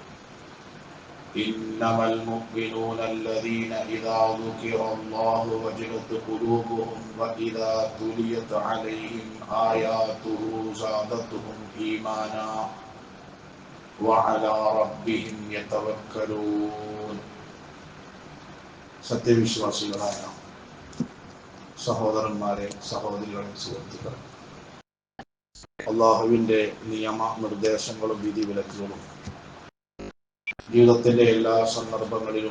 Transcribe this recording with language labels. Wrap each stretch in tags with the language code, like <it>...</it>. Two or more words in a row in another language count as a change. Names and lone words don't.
<ar>إنما المؤمنون الذين إذا ذكر الله وجلت قلوبهم وإذا تليت عليهم آياته زادتهم إيمانا وعلى ربهم يتوكلون.</ar> <ml>സത്യവിശ്വാസികളായ സഹോദരന്മാരെ, സഹോദരികളെ, സുഹൃത്തുക്കളെ, അള്ളാഹുവിന്റെ നിയമ നിർദ്ദേശങ്ങളും വിധിവിലക്കുകളും ജീവിതത്തിന്റെ എല്ലാ സന്ദർഭങ്ങളിലും</ml>